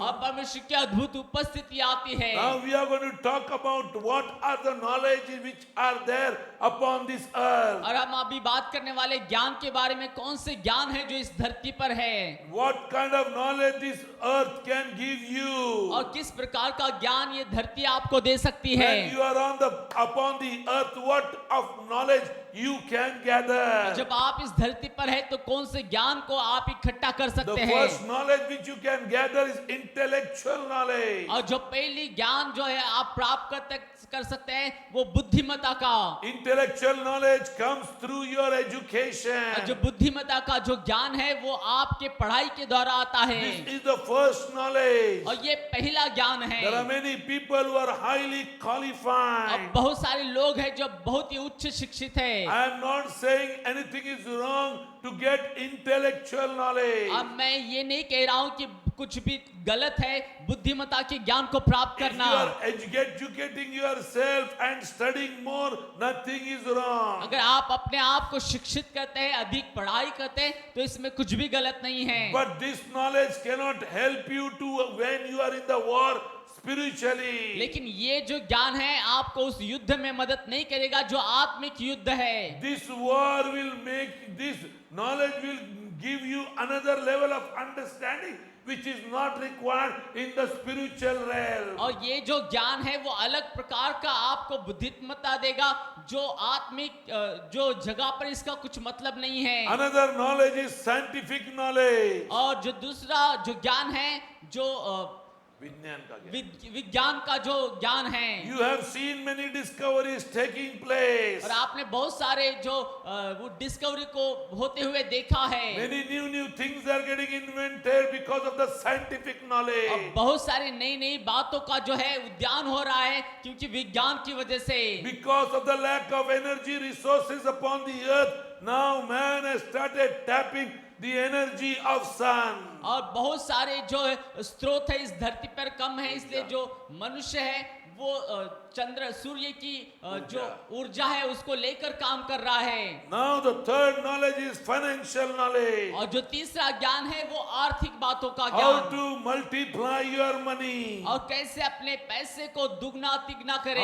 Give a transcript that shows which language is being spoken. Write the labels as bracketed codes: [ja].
[hi] और परमेश्वर की अद्भुत उपस्थिति आती है। [en] Now we are going to talk about what are the knowledge which are there upon this earth. [hi] और हम अभी बात करने वाले ज्ञान के बारे में, कौन से ज्ञान है जो इस धरती पर है। [en] What kind of knowledge this earth can give you? [hi] और किस प्रकार का ज्ञान ये धरती आपको दे सकती है। [en] When you are upon the earth, what of knowledge you can gather? [hi] जब आप इस धरती पर है तो कौन से ज्ञान को आप इकट्ठा कर [en] The [hi] सकते [en] first [hi] हैं। [en] knowledge which you can gather is intellectual knowledge. [hi] और जो पहली ज्ञान जो है आप प्राप्त कर सकते हैं वो बुद्धिमत्ता का। [en] Intellectual knowledge comes through your [hi] और [en] education. [hi] जो बुद्धिमत्ता का जो ज्ञान है वो आपके पढ़ाई के द्वारा आता है। [en] This is the first knowledge. [hi] और ये पहला ज्ञान है। [en] There are many people who are highly [hi] अब [en] qualified. [hi] बहुत सारे लोग हैं जो बहुत ही उच्च शिक्षित है। है। [en] I am not saying anything is wrong to get intellectual knowledge. [hi] अब मैं ये नहीं कह रहा हूँ कि कुछ भी गलत है बुद्धिमत्ता के ज्ञान को प्राप्त [en] If [hi] करना। [en] you are educating yourself and studying more, nothing is wrong. [hi] अगर आप अपने आप को शिक्षित करते हैं, अधिक पढ़ाई करते हैं, तो इसमें कुछ भी गलत नहीं है। [en] But this knowledge cannot help you to when you are in the war spiritually. [hi] लेकिन ये जो ज्ञान है आपको उस युद्ध में मदद नहीं करेगा जो आत्मिक युद्ध है। [en] This war will make, this knowledge will give you another level of understanding which is not required in the spiritual realm. [hi] और ये जो ज्ञान है वो अलग प्रकार का आपको बुद्धिमत्ता देगा जो आत्मिक जो जगह पर इसका कुछ मतलब नहीं है। [en] Another knowledge is scientific knowledge. [hi] और जो दूसरा जो ज्ञान है जो विज्ञान का ज्ञान. विज्ञान का जो ज्ञान है। [en] You have seen many discoveries taking place. [hi] और आपने बहुत सारे जो वो डिस्कवरी को होते हुए देखा है। [en] Many new things are getting invented because of the scientific knowledge. [hi] और बहुत सारी नई नई बातों का जो है उद्यान हो रहा है क्योंकि विज्ञान की वजह से। [en] Because of the lack of energy resources upon the earth, now man has started tapping the energy of sun. [hi] और बहुत सारे जो स्रोत है इस धरती पर कम है, इसलिए जो मनुष्य है वो चंद्र सूर्य की जो ऊर्जा है उसको लेकर काम कर रहा है। [en] Now the third knowledge is financial knowledge. [hi] और जो तीसरा ज्ञान है वो आर्थिक बातों का [en] How [hi] ज्ञान। [en] to multiply your money. [hi] और कैसे अपने पैसे को दुगना तिगना करे।